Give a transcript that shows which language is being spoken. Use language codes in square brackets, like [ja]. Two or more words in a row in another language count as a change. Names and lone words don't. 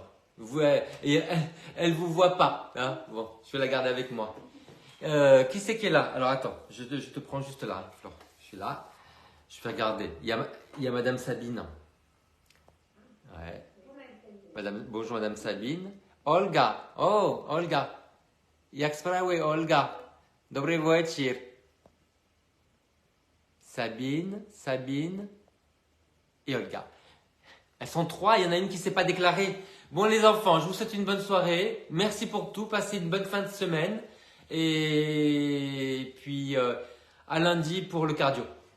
[fr] Elle vous voit pas. Hein, bon, je vais la garder avec moi. Qui c'est qui est là? Alors attends, je te prends juste là, Flore. Je suis là. Je vais regarder. Il y a Madame Sabine. Ouais. Bonjour Madame Sabine. [pl] Olga. Oh, Olga. Jak sprawy, Olga? Dobry wieczór. [fr] Sabine et Olga. Elles sont trois, il y en a une qui ne s'est pas déclarée. Bon les enfants, je vous souhaite une bonne soirée. Merci pour tout. Passez une bonne fin de semaine. Et puis à lundi pour le cardio.